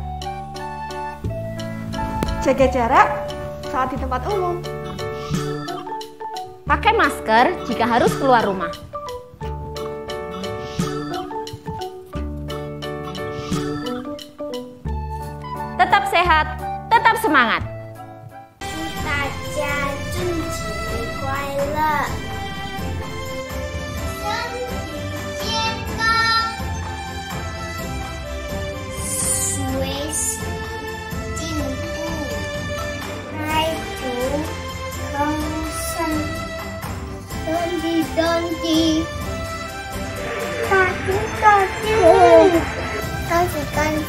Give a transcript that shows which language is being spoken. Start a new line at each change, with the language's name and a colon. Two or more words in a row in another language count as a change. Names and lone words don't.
Indonesian: Jaga jarak saat di tempat umum. Pakai masker jika harus keluar rumah. Tetap sehat, tetap semangat.
Chinese: 大家春节快乐，身体健康，学习进步，爱读丰盛，身体身体，大吉大利，恭喜恭喜。